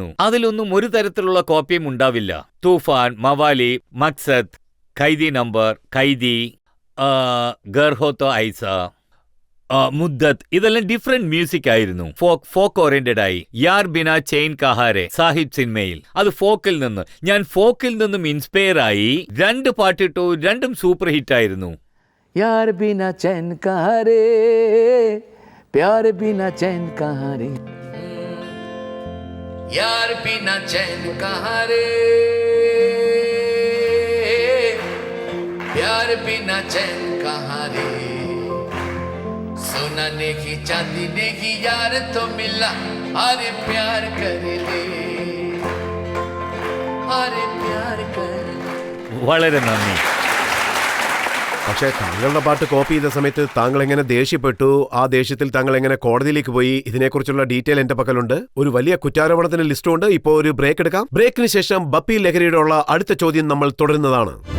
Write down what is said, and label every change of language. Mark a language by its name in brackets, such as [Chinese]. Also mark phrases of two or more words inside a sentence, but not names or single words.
[Malayalam] അതിലൊന്നും ഒരു തരത്തിലുള്ള കോപ്പിയും ഉണ്ടാവില്ല. തൂഫാൻ, മവാലി, മക്സദ്, ഖൈദി നമ്പർ, ഖൈദി, ഗർഹോത്തോ ഐസ, മുദ്ദത്ത്, ഇതെല്ലാം [English] different music [Malayalam] ആയിരുന്നു. [English] folk oriented [Malayalam] ആയി. യാർ ബിന ചെയിൻ കഹാരെ സാഹിബ് സിനിമയിൽ അത് ഞാൻ ഫോക്കിൽ നിന്നും ഇൻസ്പയർ ആയി 2 പാട്ടിട്ടു. 2ഉം [English] super hit [Malayalam] ആയിരുന്നു. [Hindi] यार बिना चैन कहाँ रे, प्यार बिना चैन कहाँ रे, यार बिना चैन कहाँ रे, प्यार बिना चैन कहाँ रे, सोना ने की चांदी ने की यार तो मिला, अरे प्यार कर ले, अरे प्यार कर ले. [Malayalam] വളരെ നന്ദി. പക്ഷേ താങ്കളുടെ പാട്ട് കോപ്പി ചെയ്ത സമയത്ത് താങ്കൾ എങ്ങനെ ദേഷ്യപ്പെട്ടു, ആ ദേഷ്യത്തിൽ താങ്കൾ എങ്ങനെ കോടതിയിലേക്ക് പോയി, ഇതിനെക്കുറിച്ചുള്ള ഡീറ്റെയിൽ എന്റെ പക്കലുണ്ട്. ഒരു വലിയ കുറ്റാരോപണത്തിന്റെ ലിസ്റ്റുണ്ട്. ഇപ്പോൾ ഒരു ബ്രേക്ക് എടുക്കാം. ബ്രേക്കിന് ശേഷം ബപ്പി ലഹരിയുടെ ഉള്ള അടുത്ത ചോദ്യം നമ്മൾ തുടരുന്നതാണ്.